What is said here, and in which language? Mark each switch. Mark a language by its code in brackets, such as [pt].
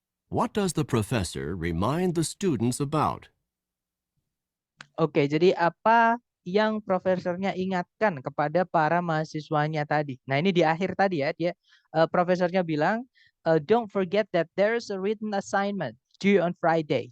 [en] What does the professor remind the students about? [id] Oke, jadi apa yang profesornya ingatkan kepada para mahasiswanya tadi? Nah, ini di akhir tadi ya, dia profesornya bilang, don't forget that there's a written assignment due on Friday.